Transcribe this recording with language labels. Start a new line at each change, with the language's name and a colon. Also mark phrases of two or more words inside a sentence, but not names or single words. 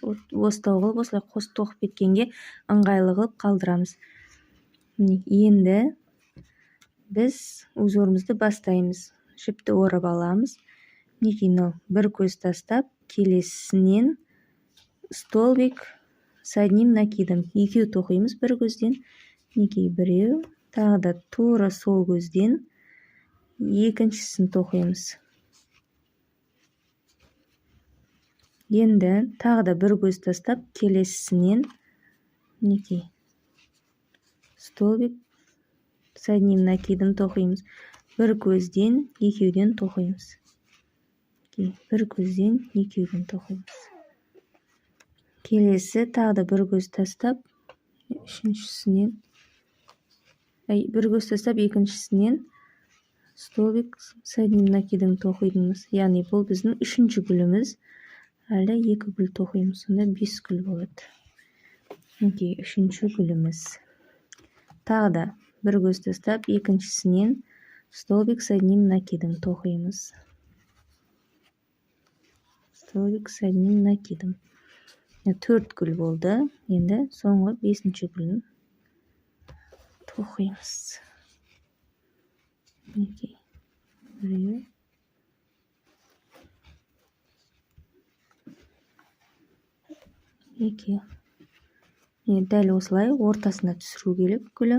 Kazakh: Остау қылып, осылай қосып тоқып кеткенге ыңғайлы қылып қалдырамыз. Енді біз узорымызды бастаймыз. Жіпті орап аламыз. Мынау бір көз тастап, келесінен
Russian: столбик с одним накидом.
Kazakh: Екеу тоқимыз бір көзден. Біреу. Тағы да тура сол көзден екіншісін тоқимыз. Енді тағы да бір көз тастап, келесінен
Russian: столбик с одним накидом
Kazakh: тоқимыз. Бір көзден екеуден тоқимыз. Бір көзден екеуден тоқимыз. Келесі тағы да бір көз тастап, екіншісінен
Russian: столбик с одним накидом
Kazakh: тоқимыз. Яғни бұл біздің үшінші гүліміз. Әлі екі гүл тоқимыз. Сонда 5 гүл болады. Үшінші гүліміз. Тағы да бір көз тастап, екіншісінен
Russian: столбик с одним накидом
Kazakh: тоқимыз.
Russian: Столбик с одним накидом.
Kazakh: 4 гүл болды. Енді соңғы 5-ші гүлін тоқимыз. Біреу. Дәл осылай ортасына түсіру керек гүлі.